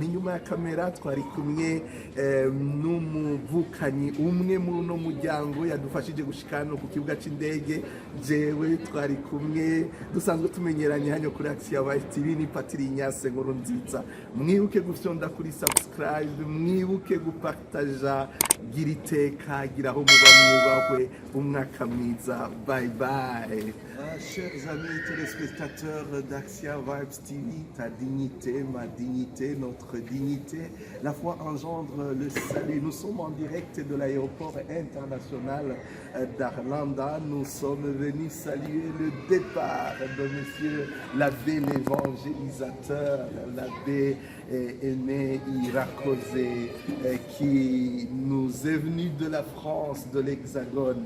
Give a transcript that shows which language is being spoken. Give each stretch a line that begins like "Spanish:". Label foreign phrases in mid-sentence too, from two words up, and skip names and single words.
Rundi: Inyuma ya kamera twari kumwe n'umuvukanyi umwe muri uno muryango yadufashije gushika hano ku kibuga cy'indege. Jewe twari kumwe dusanzwe tumenyeranye hano kuri Action Vibes TV ni Patiri Ignace Nkurunziza. Mwibuke gufyonda kuri subscribe, mwibuke gupartaja gira iteka gira aho muba mwubahwe umwaka mwiza
English: bye bye.
French: Chers amis téléspectateurs d'Axia Vibes TV, ta dignité, ma dignité, notre dignité, la foi engendre le salut. Nous sommes en direct de l'aéroport international d'Arlanda. Nous sommes venus saluer le départ de Monsieur l'abbé l'évangélisateur, l'abbé Aimé Irakoze, qui nous est venu de la France, de l'Hexagone.